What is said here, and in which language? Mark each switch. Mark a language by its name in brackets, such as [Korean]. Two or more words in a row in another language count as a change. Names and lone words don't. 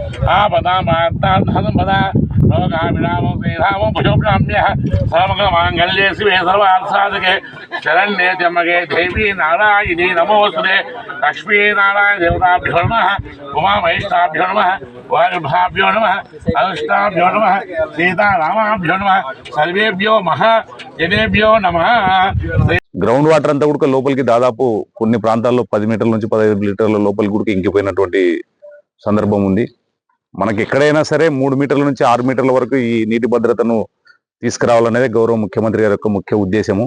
[Sanskrit] आपदामार्तान्धसम्पदा लोकाभिरामं श्रीरामं भुजोब्राह्म्यः सर्वमङ्गलमाङ्गल्ये शिवे सर्वार्थसाधके शरण्ये त्र्यम्बके देवी नारायणी नमोऽस्तुते लक्ष्मीनारायण देवताभ्यो नमः उमामहेश्वराभ्यो नमः वायुभाभ्यो नमः अनुष्ठाभ्यो नमः सीतारामाभ्यो नमः सर्वेभ्यो महाजनेभ्यो नमः। [English] ground water [Telugu] అంతా కూడా లోపలికి దాదాపు కొన్ని ప్రాంతాల్లో 10 మీటర్ల నుంచి 15 లీటర్ల లోపలికి కూడా ఇంకిపోయినటువంటి సందర్భం ఉంది. మనకి ఎక్కడైనా సరే 3 మీటర్ల నుంచి 6 మీటర్ల వరకు ఈ నీటి భద్రతను తీసుకురావాలనేది గౌరవ ముఖ్యమంత్రి గారి యొక్క ముఖ్య ఉద్దేశము.